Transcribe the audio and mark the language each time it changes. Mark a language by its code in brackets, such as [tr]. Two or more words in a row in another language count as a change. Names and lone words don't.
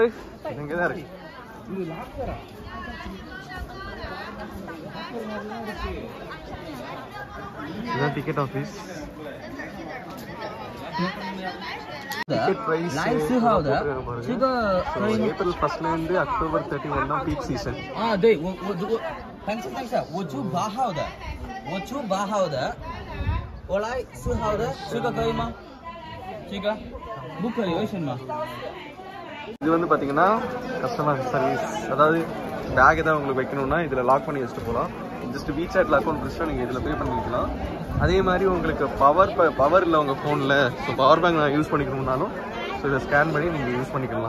[ta] இங்கே தான் இருக்கு. இதுதான் [en] ticket office. ticket price [ta] ஏப்ரல் 1 இருந்து அக்டோபர் 31 தான் [en] peak season. [zh] 对，等一下，我住8号的，我来4号的，这个可以吗？这个不可以，为什么？ [ta] இது வந்து பார்த்தீங்கன்னா [en] customer service. [ta] அதாவது பேக் ஏதாவது உங்களுக்கு வைக்கணும்னா இதில் லாக் பண்ணி வச்சுட்டு போகலாம். ஜஸ்ட் வீசாட்டில் அக்கௌண்ட் பிடிச்சா நீங்கள் இதில் பே பண்ணிக்கலாம். அதே மாதிரி உங்களுக்கு பவர் இல்லை உங்கள் ஃபோனில். [en] so power bank [ta] நான் யூஸ் பண்ணிக்கணும்னாலும் ஸோ இதை ஸ்கேன் பண்ணி நீங்கள் யூஸ் பண்ணிக்கலாம்.